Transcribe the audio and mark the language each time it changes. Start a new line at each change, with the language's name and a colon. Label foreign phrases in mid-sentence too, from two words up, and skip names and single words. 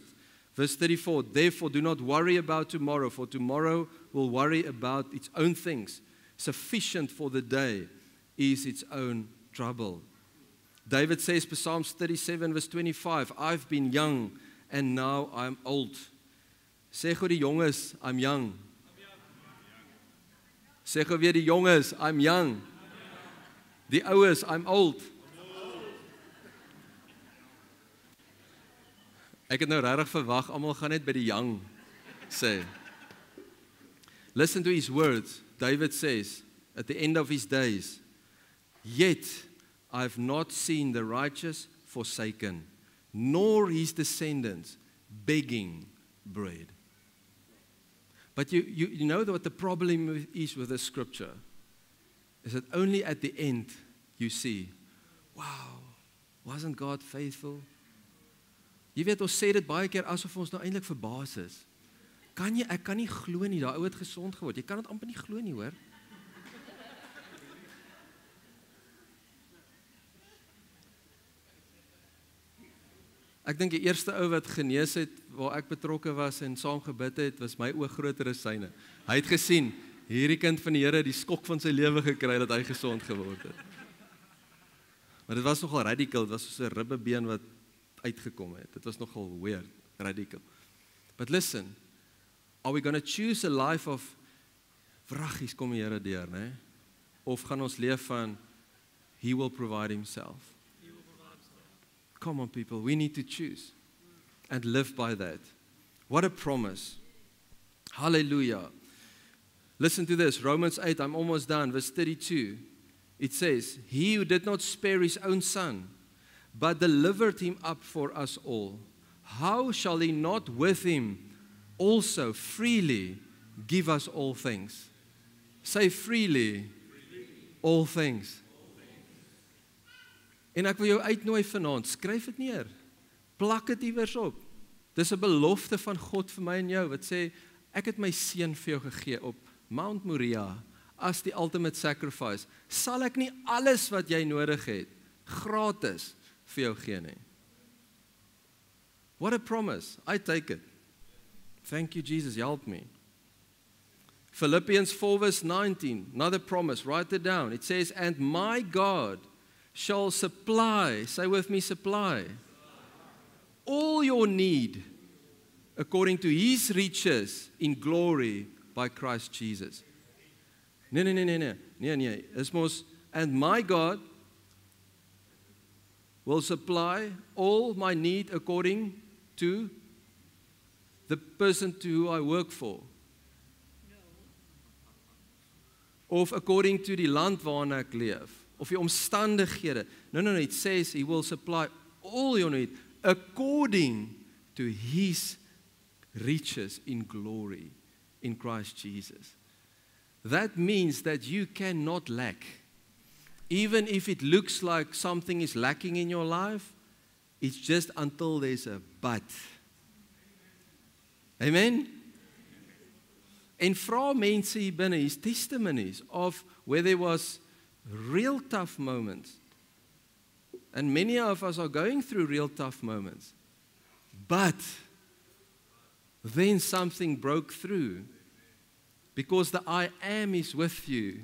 English: Verse 34, therefore do not worry about tomorrow, for tomorrow will worry about its own things. Sufficient for the day is its own trouble. David says, Psalms 37 verse 25, I've been young and now I'm old.
Afrikaans: Sê gou die jonges,
English: I'm young.
Afrikaans: Sê gou weer die jonges,
English: I'm young.
Afrikaans: Die oues,
English: I'm old.
Afrikaans: Ek het nou regtig verwag, almal gaan net by die young sê.
English: Listen to his words. David says, at the end of his days, yet I've not seen the righteous forsaken, nor his descendants begging bread. But you know what the problem is with this scripture? Is that only at the end you see, wow, wasn't God faithful?
Afrikaans: Jy weet, ons sê dit baie keer asof ons nou eintlik verbaas is. Ek kan nie glo nie, daai ou het gesond geword. Jy kan dit amper nie glo nie, hoor. Ek dink die eerste ou wat genees het, waar ek betrokke was en saam gebid het, was my oog groter as syne. Hy het gesien, hierdie kind van die Here die skok van sy lewe gekry dat hy gesond geword het. Maar dit was nogal radical, dit was soos 'n ribbebeen wat uitgekom het. Dit was nogal weird, radical.
English: But listen, are we going to choose a life of
Afrikaans: vraggies kom die Here deur, né? Of gaan ons leef van
English: He will provide himself? Come on people, we need to choose and live by that. What a promise. Hallelujah. Listen to this, Romans 8, I'm almost done, verse 32. It says, he who did not spare his own son, but delivered him up for us all, how shall he not with him also freely give us all things? Say freely, all things.
Afrikaans: En ek wil jou uitnooi vanaand, skryf dit neer. Plak dit iewers op. Dis 'n belofte van God vir my en jou wat sê ek het my seun vir jou gegee op Mount Moriah as die
English: ultimate sacrifice.
Afrikaans: Sal ek nie alles wat jy nodig het gratis vir jou gee nie.
English: What a promise. I take it. Thank you Jesus, help me. Philippians 4 verse 19, another promise, write it down. It says, and my God shall supply, say with me, supply, all your need according to his riches in glory by Christ Jesus.
Afrikaans: Nee. Is mos,
English: and my God will supply all my need according to the person to who I work for.
Afrikaans: Of
English: according to
Afrikaans: die land waarin ek leef, of die omstandighede.
English: No, it says he will supply all your need according to his riches in glory in Christ Jesus. That means that you cannot lack. Even if it looks like something is lacking in your life, it's just until there's a but.
Afrikaans: Amen? En vra mense hier binne,
English: his testimonies of where there was real tough moments. And many of us are going through real tough moments. But then something broke through because the I am is with you.